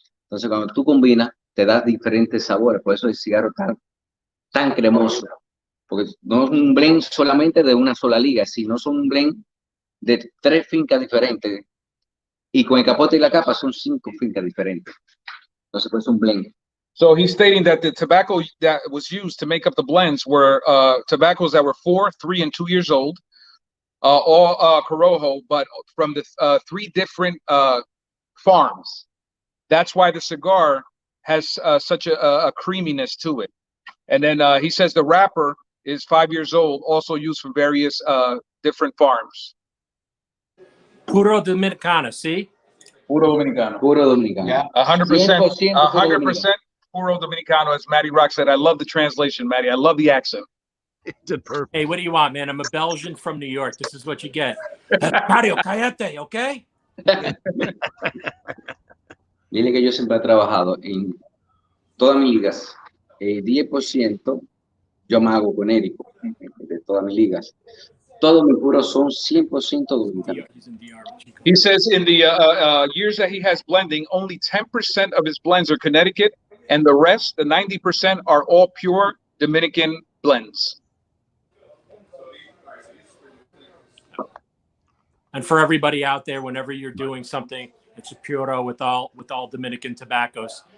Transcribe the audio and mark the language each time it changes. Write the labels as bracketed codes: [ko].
[es] Entonces, cuando tú combinas, te das diferentes sabores. Por eso el cigarro tan cremoso. Porque no es un blend solamente de una sola liga, sino son un blend de 3 fincas diferentes. Y con el capote y la capa son 5 fincas diferentes. Entonces, pues es un blend. [en] So he's stating that the tobacco that was used to make up the blends were tobaccos that were 4, 3, and 2 years old, all Corojo, but from the 3 different farms. That's why the cigar has such a creaminess to it. And then he says the wrapper is 5 years old, also used from various different farms. [es] Puro Dominicana, see? Puro Dominicano. Puro Dominicano. [en] Yeah, 100%. 100% [es] Puro Dominicano, [en] as Matty Rock said. I love the translation, Matty. I love the accent. It did perfect. Hey, what do you want, man? I'm a Belgian from New York. This is what you get. Mario, cállate, okay? [es] Dile que yo siempre he trabajado en todas mis ligas. 10% yo me hago genérico de todas mis ligas. Todos mis puros son 100% dominicanos. [en] He says in the years that he has blending, only 10% of his blends are Connecticut, and the rest, the 90%, are all pure Dominican blends. And for everybody out there, whenever you're doing something, it's a puro with all Dominican tobaccos.